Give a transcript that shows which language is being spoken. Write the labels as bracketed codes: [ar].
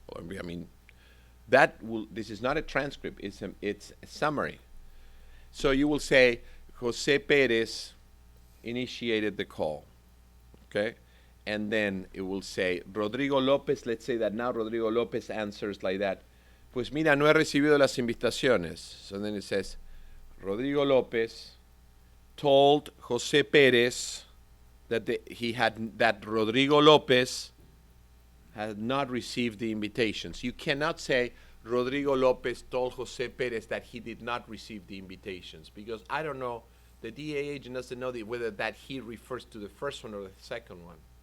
[en] I mean, this is not a transcript, it's a summary. So you will say, Jose Perez initiated the call, okay? And then it will say, Rodrigo Lopez, let's say that now Rodrigo Lopez answers like that. [es] Pues mira, no he recibido las invitaciones. [en] So then it says, Rodrigo Lopez told Jose Perez that Rodrigo Lopez had not received the invitations. You cannot say Rodrigo Lopez told Jose Perez that he did not receive the invitations, because I don't know, the DA agent doesn't know whether that he refers to the first one or the second one.